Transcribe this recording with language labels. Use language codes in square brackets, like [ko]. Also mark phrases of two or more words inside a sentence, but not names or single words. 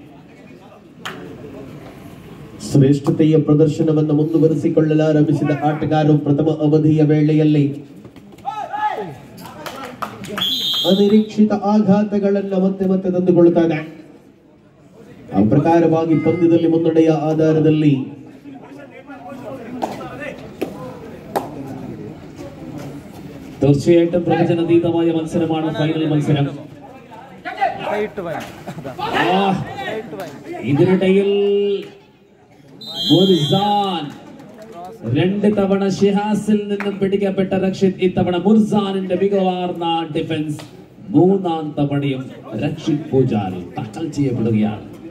[kn] ಶ್ರೇಷ್ಠತೆಯ ಪ್ರದರ್ಶನವನ್ನು ಮುಂದುವರಿಸಿಕೊಳ್ಳಲಾರಂಭಿಸಿದ ಆಟಗಾರರು ಪ್ರಥಮ ಅವಧಿಯ ವೇಳೆಯಲ್ಲಿ ಅನಿರೀಕ್ಷಿತ ಆಘಾತಗಳನ್ನು ಮತ್ತೆ ಮತ್ತೆ ತಂದುಕೊಳ್ಳುತ್ತಾನೆ. ಆ ಪ್ರಕಾರವಾಗಿ ಪಂದ್ಯದಲ್ಲಿ ಮುನ್ನಡೆಯ ಆಧಾರದಲ್ಲಿ [ml] തീർച്ചയായിട്ടും പ്രവചനാതീതമായ മത്സരമാണ് ഫൈനൽ മത്സരം. ഇതിനിടയിൽ മുർസാൻ 2 തവണ ഷിഹാസിൽ നിന്നും പിടിക്കപ്പെട്ട രക്ഷിത് ഇത്തവണ മുർസാനിന്റെ മികവാർന്ന ഡിഫൻസ് 3-ാം തവണയും രക്ഷിത് പൂജാരി ടാക്കൽ ചെയ്യപ്പെടുകയാണ്.